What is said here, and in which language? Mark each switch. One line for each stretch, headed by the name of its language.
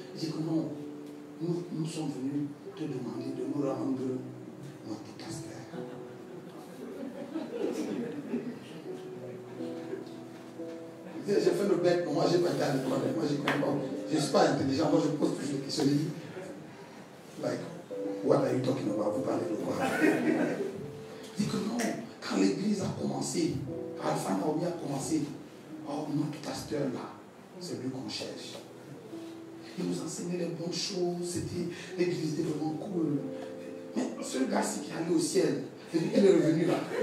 French: Il dit que non, nous sommes venus te demander de nous rendre notre pasteur. J'ai fait le bec, moi j'ai pas été à l'école, moi je ne suis pas intelligent, moi je pose toujours des questions.
English: Like, what are you talking about?
French: Vous parlez de quoi? Il dit que non, quand l'église a commencé, quand Alpha Naomi a commencé, oh, notre pasteur là, c'est lui qu'on cherche. Il nous enseignait les bonnes choses, l'église était vraiment cool. Mais ce gars-ci qui est allé au ciel, il est revenu là.